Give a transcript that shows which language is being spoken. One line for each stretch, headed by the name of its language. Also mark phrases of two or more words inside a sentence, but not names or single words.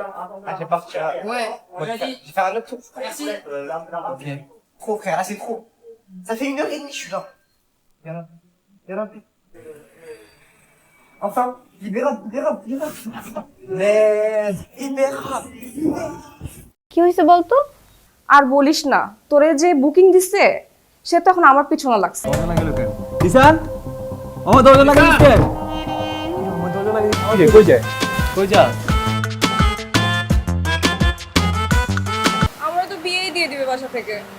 French: Ah, je vais partir. Ouais, on l'a dit. Je vais faire un autre tour. Merci. La rame. Ok. Trop, frère, là, c'est trop. Ça fait 1h30, je suis là. Viens là. Enfin, libérable. Mais, libérable.
Bangla: কি হয়েছে বলতো? আর বলিস না, তোরে যে বুকিং দিছে সে তখন আমার পিছনে লাগছে। কিষান আমার দরজা লাগিয়ে দিচ্ছে আমার দরজা লাগিয়ে দিচ্ছে কই যায় কই যা আমরা তো বিয়েই দিয়ে দিবে বাসা থেকে।